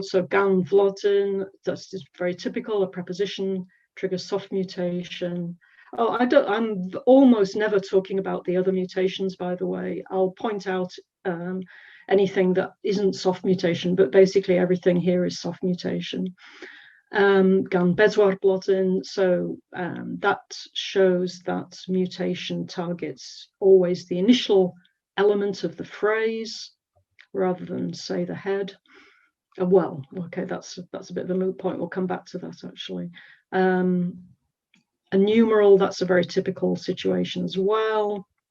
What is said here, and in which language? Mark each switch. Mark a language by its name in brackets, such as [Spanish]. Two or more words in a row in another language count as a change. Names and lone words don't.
[English] So [Welsh] gan vlodin, [English] that's just very typical, a preposition triggers soft mutation. Oh, I'm almost never talking about the other mutations, by the way. I'll point out anything that isn't soft mutation, but basically everything here is soft mutation. [Welsh] Gan bedwar blodin, [English] so that shows that mutation targets always the initial element of the phrase, rather than say the head. Well, okay, that's a bit of a moot point. We'll come back to that actually. A numeral, that's a very typical situation as well.